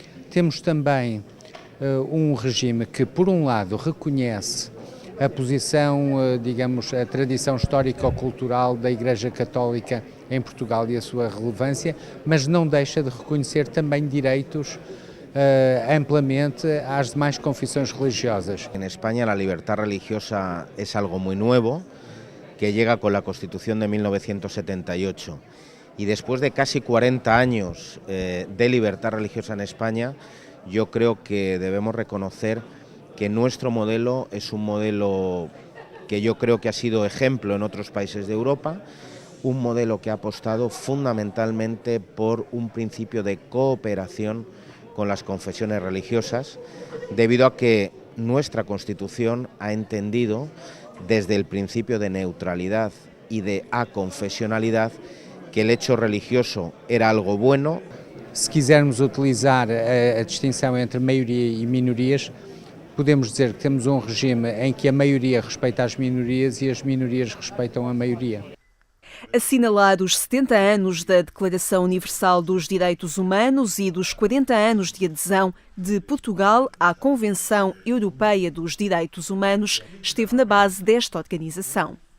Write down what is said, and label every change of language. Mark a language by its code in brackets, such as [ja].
[pt] Temos também um regime que, por um lado, reconhece a posição, digamos, a tradição histórico-cultural da Igreja Católica em Portugal e a sua relevância, mas não deixa de reconhecer também direitos amplamente às demais confissões religiosas. [es] En España la libertad religiosa es algo muy nuevo que llega con la Constitución de 1978 y después de casi 40 años de libertad religiosa en España, yo creo que debemos reconocer que nuestro modelo es un modelo que yo creo que ha sido ejemplo en otros países de Europa, un modelo que ha apostado fundamentalmente por un principio de cooperación con las confesiones religiosas, debido a que nuestra Constitución ha entendido desde el principio de neutralidad y de aconfesionalidad que el hecho religioso era algo bueno. [pt] Se quisermos utilizar a distinção entre maioria e minorias, podemos dizer que temos um regime em que a maioria respeita as minorias e as minorias respeitam a maioria. Assinalar os 70 anos da Declaração Universal dos Direitos Humanos e dos 40 anos de adesão de Portugal à Convenção Europeia dos Direitos Humanos esteve na base desta organização.